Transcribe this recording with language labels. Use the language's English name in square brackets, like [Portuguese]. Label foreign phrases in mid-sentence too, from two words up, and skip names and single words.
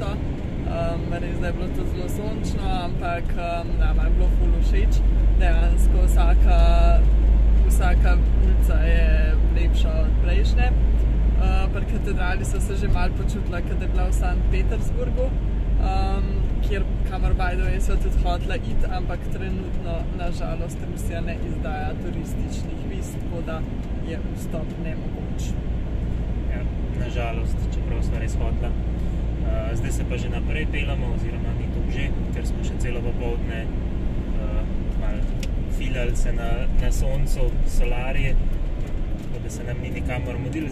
[Slovenian] Res da je bilo to zelo sončno, ampak nama je bilo ful všeč. Dejansko vsaka ulica je lepša od prejšnje. Pri katedrali so se že malo počutila, kad je bila v Sankt Petersburgu, kamor [English] by the way [Slovenian] so tudi hotela iti, ampak trenutno nažalost Rusija ne izdaja turističnih viz, tako da je vstop nemogoč. Nažalost, čeprav smo res hotla. Zdaj se pa že naprej pelamo, oziroma ni to že, ker smo še celo popoldne malo filali se na soncu, solarije, tako da se nam ni nikamor mudili.